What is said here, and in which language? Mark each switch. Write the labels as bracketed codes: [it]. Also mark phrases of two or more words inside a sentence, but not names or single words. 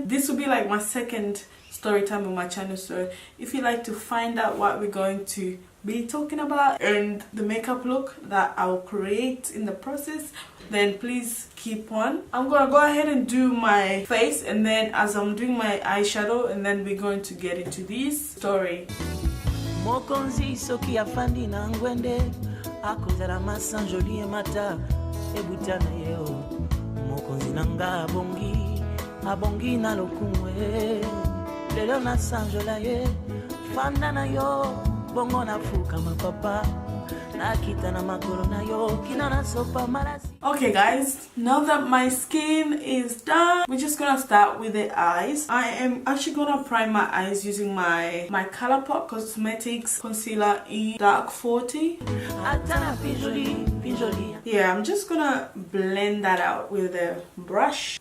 [en] This will be like my second story time on my channel, so if you like to find out what we're going to be talking about and the makeup look that I'll create in the process, then please keep on. I'm gonna go ahead and do my face, and then as I'm doing my eyeshadow, and then we're going to get into this story. [ln] Mokonzi soki afandi na ngwende akozala masanjoli emata ebutana yeo mokonzi nanga abongi na lokumwe lelo na sanjola ye fanda na yo bongo na fuka mapapa na kita na makoro na yo kina na sopa marasi. [en] Okay guys, now that my skin is done, we're just gonna start with the eyes. I am actually gonna prime my eyes using my Colourpop Cosmetics concealer in dark 40. Yeah, I'm just gonna blend that out with a brush.